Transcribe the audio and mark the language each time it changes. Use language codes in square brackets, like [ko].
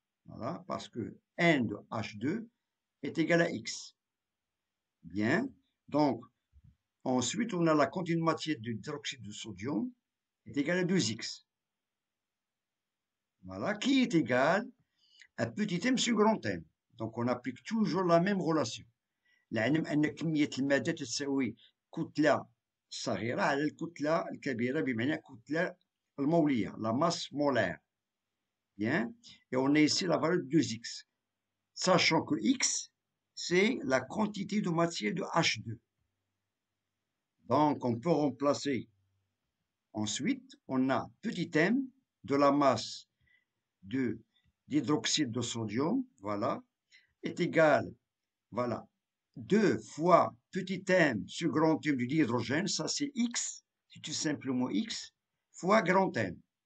[fr] Voilà, parce que N de H2 est égal à X. Bien, donc, ensuite, on a la quantité de matière de l'hydroxyde de sodium est égale à 2X. Voilà, qui est égal à petit m sur grand M. Donc, on applique toujours la même relation. [ar] العلم أن كمية المادة تساوي كتلة صغيرة على الكتلة الكبيرة بمعنى الكتلة المولية la masse molaire. [fr] Bien, et on a ici la valeur de 2x, sachant que x c'est la quantité de matière de H2. Donc on peut remplacer. Ensuite, on a petit m de la masse de l'hydroxyde de sodium, voilà, est égal, voilà, 2 fois petit m sur grand M du dihydrogène, ça c'est x, c'est tout simplement x, fois grand M.